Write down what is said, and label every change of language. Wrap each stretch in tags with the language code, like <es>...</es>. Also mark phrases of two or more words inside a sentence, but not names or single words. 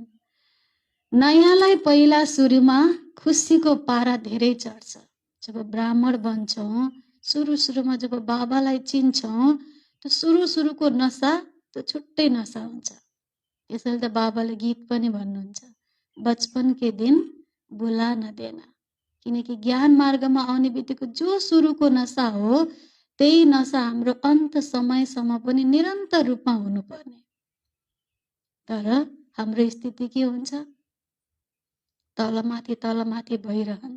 <ne>नयाँलाई पहिला सुरुमा खुसीको पारा धेरै चढ्छ। जब ब्राह्मण बन्छौँ, सुरुमा जब बाबालाई चिन्छौँ, त्यो सुरुको नसा त्यो छुट्टै नसा हुन्छ। त्यसैले त बाबाले गीत पनि भन्नुहुन्छ,</ne> <hi>बचपन के दिन बुला न देना।</hi> <ne>किनकि ज्ञान मार्गमा आउने बित्तिकै जो सुरुको नसा हो त्यही नसा हाम्रो अन्त समयसम्म पनि निरन्तर रूपमा हुनुपर्ने। तर हाम्रो स्थिति के हुन्छ? तलमाथि भइरहन्छ।</ne>